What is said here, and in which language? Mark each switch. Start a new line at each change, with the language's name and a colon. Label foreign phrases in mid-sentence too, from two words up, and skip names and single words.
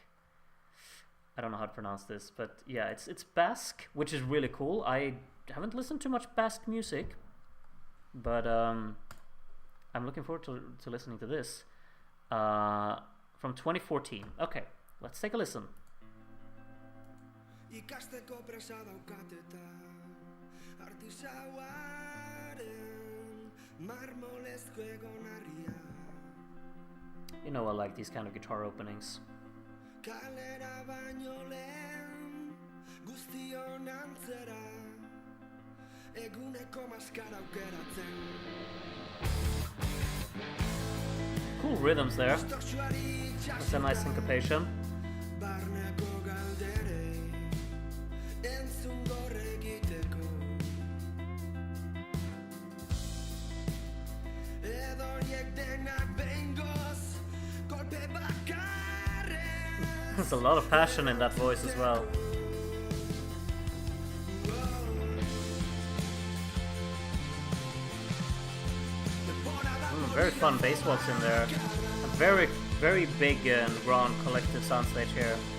English: I don't know how to pronounce this, but yeah, it's Basque, which is really cool. I haven't listened to much Basque music, but I'm looking forward to listening to this. From 2014. Okay, let's take a listen.
Basque: Ikasteko presa daukateta artisauaren marmolezko egonarria.
English: You know I like these kind of guitar openings.
Basque: Kalera baino lehen guztion antzera eguneko maskara aukeratzen.
English: Cool rhythms there. That's a nice syncopation.
Basque: Barneko galderei entzun gorre egiteko edo horiek denak behingoz kolpe bakarren.
English: There's a lot of passion in that voice as well. Very fun bass walks in there. A very, very big and grand collective soundstage here.